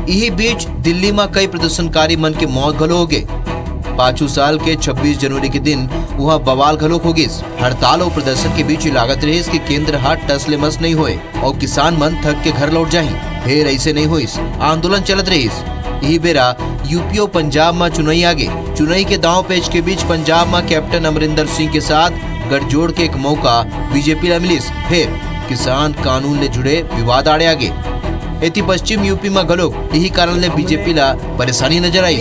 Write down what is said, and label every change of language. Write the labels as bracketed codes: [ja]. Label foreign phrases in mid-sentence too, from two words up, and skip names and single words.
[hne] यही बीच दिल्ली में कई प्रदर्शनकारी मन के मौत घलो हो गए। 5 साल के 26 जनवरी के दिन वहाँ बवाल घलोक हो गई। हड़ताल और प्रदर्शन के बीच लागत रहीस कि केंद्र हाथ टस ले मस नहीं होए और किसान मन थक के घर लौट जाही। फिर ऐसे नहीं हुईस, आंदोलन चलत रहीस। यही बेरा यूपी और पंजाब में चुनाई आगे। चुनाई के दांव पेच के बीच पंजाब में कैप्टन अमरिंदर सिंह के साथ गठजोड़ के एक मौका बीजेपी ला मिलिस। फिर किसान कानून ले जुड़े विवाद आड़े आगे। एती पश्चिम यूपी में घलोक यही कारण ले बीजेपी ला परेशानी नजर आई।